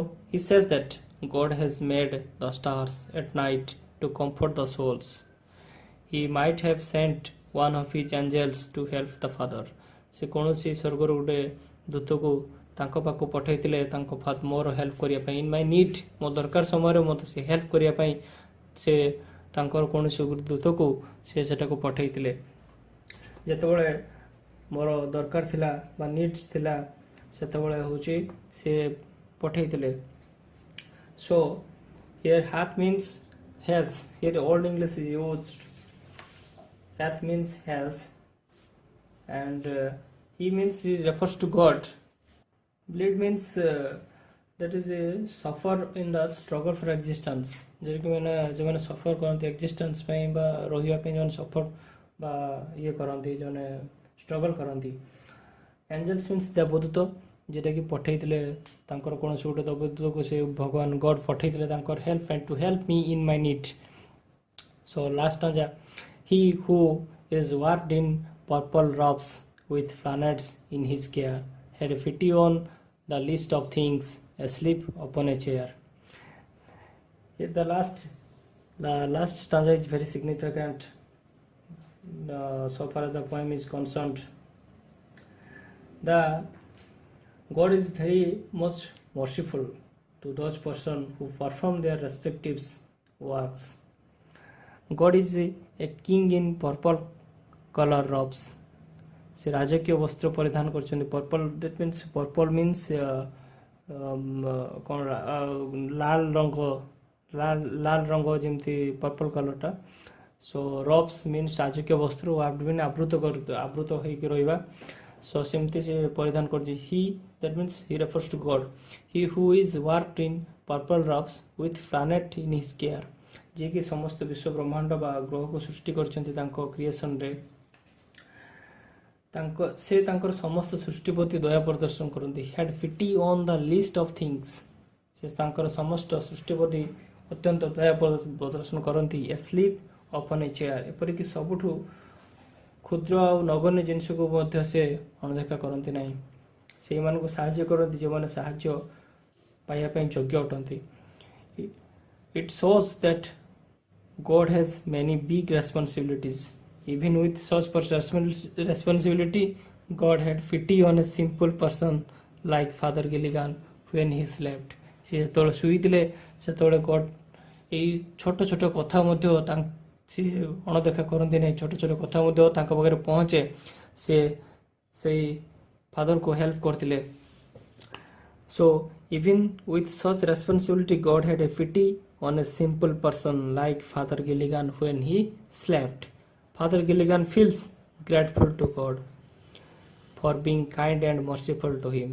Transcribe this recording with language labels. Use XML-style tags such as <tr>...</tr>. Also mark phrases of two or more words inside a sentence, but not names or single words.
<en>he says that God has made the stars at night to comfort the souls। he might have sent one of his angels to help the Father।</en> <or>ସେ କୌଣସି ସ୍ୱର୍ଗରୁ ଗୋଟେ ଦୂତକୁ ତାଙ୍କ ପାଖକୁ ପଠାଇଥିଲେ ତାଙ୍କ ମୋର ହେଲ୍ପ କରିବା ପାଇଁ।</or> <en>in my need,</en> <or>ମୋ ଦରକାର ସମୟରେ ମୋତେ ସେ ହେଲ୍ପ କରିବା ପାଇଁ ସେ ତାଙ୍କର କୌଣସି ଦୂତକୁ ସେ ସେଟାକୁ ପଠାଇଥିଲେ। ଯେତେବେଳେ ମୋର ଦରକାର ଥିଲା ବା ନିଡ୍ସ ଥିଲା ସେତେବେଳେ ହେଉଛି ସେ ପଠାଇଥିଲେ।</or> <en>so here hath means has, here old English is used, hath means has, and he means he refers to God। bleed means that is suffer in the struggle for existence।</en> <or>ଯେକି ମାନେ ଯେଉଁମାନେ ସଫର କରନ୍ତି ଏକ୍ଜିଷ୍ଟେନ୍ସ ପାଇଁ ବା ରହିବା ପାଇଁ ଯେଉଁମାନେ ସଫର ବା ଇଏ କରନ୍ତି ଯେଉଁମାନେ ଷ୍ଟ୍ରଗଲ୍ କରନ୍ତି।</or> <en>angels means</en> <or>ଦେବଦୂତ ଯେଉଁଟାକି ପଠାଇଥିଲେ ତାଙ୍କର କୌଣସି ଗୋଟେ ଦେବଦୂତକୁ ସେ ଭଗବାନ ଗଡ୍ ପଠାଇଥିଲେ ତାଙ୍କର</or> <en>help and to help me in my need. so last stanza he who is wrapped in purple robes with planets in his care had pity on the least of things asleep upon a chair। the last stanza is very significant so far as the poem is concerned। the God is very much merciful to those persons who perform their respective works। God is a king in purple color robes।</en> <or>ସେ ରାଜକୀୟ ବସ୍ତ୍ର ପରିଧାନ କରିଛନ୍ତି।</or> <en>purple that means purple means</en> <or>କ'ଣ ଲାଲ ରଙ୍ଗ ଯେମିତି</or> <en>purple colorଟା। so robes means</en> <or>ରାଜକୀୟ ବସ୍ତ୍ର ଆବୃତ ହେଇକି ରହିବା। so ସେମିତି ସେ ପରିଧାନ କରିଛି।</or> <en>he that means he refers to God। he who is wrapped in purple robes with planet in his care,</en> <or>ଯିଏକି ସମସ୍ତ ବିଶ୍ୱ ବ୍ରହ୍ମାଣ୍ଡ ବା ଗ୍ରହକୁ ସୃଷ୍ଟି କରିଛନ୍ତି ତାଙ୍କ କ୍ରିଏସନରେ। ସେ ତାଙ୍କର ସମସ୍ତ ସୃଷ୍ଟି ପ୍ରତି ଦୟା ପ୍ରଦର୍ଶନ କରନ୍ତି।</or> <en>had pity on the least of things,</en> <or>ସେ ତାଙ୍କର ସମସ୍ତ ସୃଷ୍ଟି ପ୍ରତି ଅତ୍ୟନ୍ତ ଦୟା ପ୍ରଦର୍ଶନ କରନ୍ତି।</or> <en>asleep upon a chair,</en> <or>ଏପରିକି ସବୁଠୁ କ୍ଷୁଦ୍ର ଆଉ ନଗଣ୍ୟ ଜିନିଷକୁ ମଧ୍ୟ ସେ ଅଣଦେଖା କରନ୍ତି ନାହିଁ। ସେଇମାନଙ୍କୁ ସାହାଯ୍ୟ କରନ୍ତି ଯେଉଁମାନେ ସାହାଯ୍ୟ ପାଇବା ପାଇଁ ଯୋଗ୍ୟ ଅଟନ୍ତି।</or> <en>it shows that God has many big responsibilities। even with such responsibility God had pity on a simple person like Father Gilligan when he slept।</en> <or>ସେ ଯେତେବେଳେ ଶୋଇଥିଲେ ସେତେବେଳେ ଗଡ୍ ଏଇ ଛୋଟ ଛୋଟ କଥା ମଧ୍ୟ ସେ ଅଣଦେଖା କରନ୍ତି ନାହିଁ। ଛୋଟ ଛୋଟ କଥା ମଧ୍ୟ ତାଙ୍କ ପାଖରେ ପହଞ୍ଚେ ସେ ସେଇ ଫାଦରକୁ ହେଲ୍ପ କରିଥିଲେ।</or> <en>so even with such responsibility God had a pity on a simple person like Father Gilligan when he slept। Father Gilligan feels grateful to God for being kind and merciful to him।</en>